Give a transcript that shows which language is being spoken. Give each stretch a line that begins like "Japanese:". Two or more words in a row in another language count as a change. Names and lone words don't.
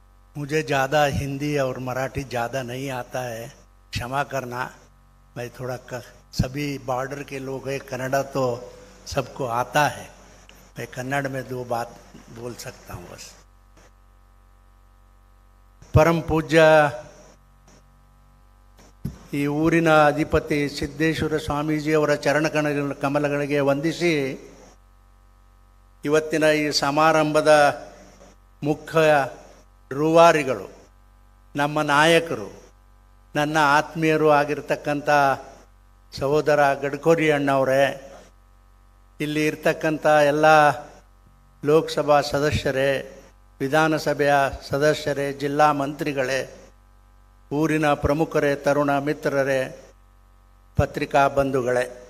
Hindi: मुझे ज़्यादा हिंदी और मराठी ज़्यादा नहीं आता है, क्षमा करना। मैं थोड़ा सभी बॉर्डर के लोग हैं, कन्नड़ा तो सबको आता है, मैं कन्नड़ में 2 बात बोल सकता हूँ बस।
Kannada: ಪರಮ ಪೂಜ್ಯ ಈ ಊರಿನ ಅಧಿಪತಿ ಸಿದ್ದೇಶ್ವರ ಸ್ವಾಮೀಜಿಯವರ ಚರಣ ಕಮಲಗಳಿಗೆ ವಂದಿಸಿ ಇವತ್ತಿನ ಈ ಸಮಾರಂಭದ ಮುಖ್ಯ ರೂವಾರಿಗಳು, ನಮ್ಮ ನಾಯಕರು, ನನ್ನ ಆತ್ಮೀಯರು ಆಗಿರ್ತಕ್ಕಂಥ ಸಹೋದರ ಗಡ್ಕರಿ ಅಣ್ಣವರೇ, ಇಲ್ಲಿ ಇರ್ತಕ್ಕಂಥ ಎಲ್ಲ ಲೋಕಸಭಾ ಸದಸ್ಯರೇ, ವಿಧಾನಸಭೆಯ ಸದಸ್ಯರೇ, ಜಿಲ್ಲಾ ಮಂತ್ರಿಗಳೇ, ಊರಿನ ಪ್ರಮುಖರೇ, ತರುಣ ಮಿತ್ರರೇ, ಪತ್ರಿಕಾ ಬಂಧುಗಳೇ,